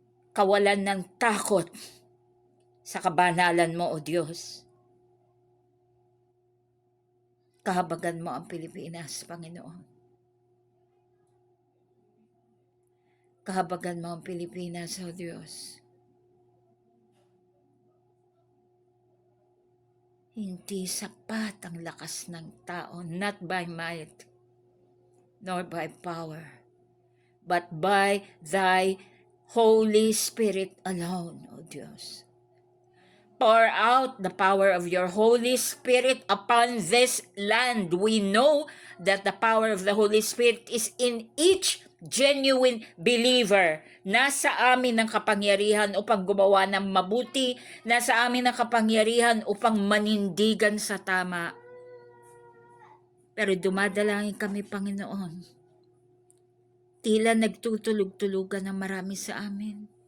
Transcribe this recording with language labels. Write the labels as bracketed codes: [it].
[tl] Kawalan ng takot sa kabanalan mo, O Diyos. Kahabagan mo ang Pilipinas, Panginoon. Kahabagan mo ang Pilipinas, O Diyos. Hindi sapat ang lakas ng tao, [en] not by might, nor by power, but by Thy Holy Spirit alone, O Diyos. Pour out the power of your Holy Spirit upon this land. We know that the power of the Holy Spirit is in each genuine believer. [tl] Nasa amin ang kapangyarihan upang gumawa ng mabuti. Nasa amin ang kapangyarihan upang manindigan sa tama. Pero dumadalangin kami, Panginoon. Tila nagtutulog-tulugan ng marami sa amin.